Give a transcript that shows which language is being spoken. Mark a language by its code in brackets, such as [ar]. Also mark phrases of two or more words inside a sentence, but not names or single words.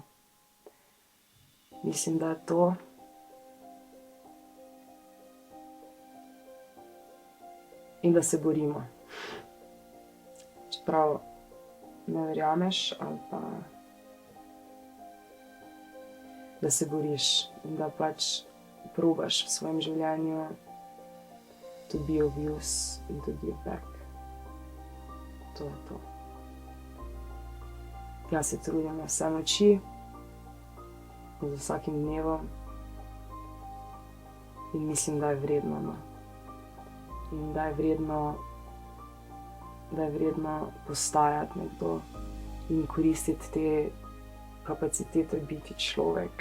[sl] Mislim, da je to. In da se borimo. Čeprav ne verjameš, ali pa da se boriš in da pač probaš v svojem življenju [en] to be of use [sl] in [en] to give back. [sl] To je to. Jaz se trudim na vse moči, z vsakim dnevom in mislim, da je vredno. No. In da je vredno postajati nekdo in koristiti te kapacitete biti človek.